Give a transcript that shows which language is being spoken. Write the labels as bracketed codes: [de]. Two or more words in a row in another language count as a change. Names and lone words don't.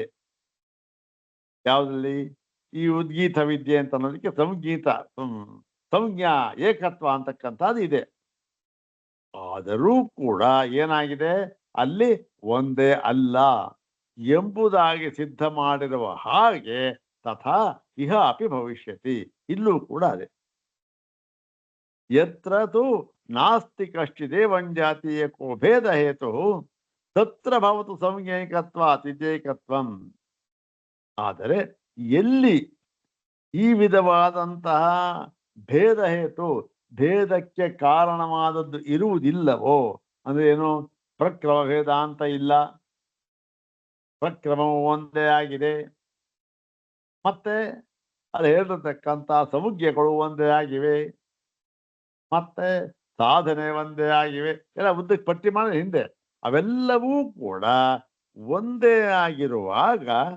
[kn] ಯಾವುದಲ್ಲಿ? ಈ ಉದ್ಗೀತ ವಿದ್ಯೆ ಅಂತ ಅನ್ನೋದಕ್ಕೆ [sa] ಸಂಜ್ಞಾ ಏಕತ್ವ [kn] ಅಂತಕ್ಕಂಥದ್ದು ಇದೆ. ಆದರೂ ಕೂಡ ಏನಾಗಿದೆ, ಅಲ್ಲಿ ಒಂದೇ ಅಲ್ಲ ಎಂಬುದಾಗಿ ಸಿದ್ಧ ಮಾಡಿರುವ ಹಾಗೆ [sa] ತಥಾ ಇಹ ಅಪಿ ಭವಿಷ್ಯತಿ, [kn] ಇಲ್ಲೂ ಕೂಡ ಅದೇ. [sa] ಯತ್ರ ತು ನಾಸ್ತಿ ಕಶ್ಚಿದೇವಂಜಾತೀಯಕೋ ಭೇದ ಹೇತು ತತ್ರ ಭವತು ಸಂಜ್ಞೈಕತ್ವಾತ್ ವಿದ್ಯೈಕತ್ವಂ. [kn] ಆದರೆ ಎಲ್ಲಿ ಈ ವಿಧವಾದಂತಹ ಭೇದ ಹೇತು, ಭೇದಕ್ಕೆ ಕಾರಣವಾದದ್ದು ಇರುವುದಿಲ್ಲವೋ, ಅಂದ್ರೆ ಏನು, ಪ್ರಕ್ರಮ ಭೇದ ಅಂತ ಇಲ್ಲ, ಪ್ರಕ್ರಮವು ಒಂದೇ ಆಗಿದೆ, ಮತ್ತೆ ಅಲ್ಲಿ ಹೇಳಿರ್ತಕ್ಕಂಥ ಸಂಜ್ಞೆಗಳು ಒಂದೇ ಆಗಿವೆ, ಮತ್ತೆ ಸಾಧನೆ ಒಂದೇ ಆಗಿವೆ, ಎಲ್ಲ ಉದ್ದಕ್ಕೆ ಪಟ್ಟಿ ಮಾಡಿದ ಹಿಂದೆ ಅವೆಲ್ಲವೂ ಕೂಡ ಒಂದೇ ಆಗಿರುವಾಗ,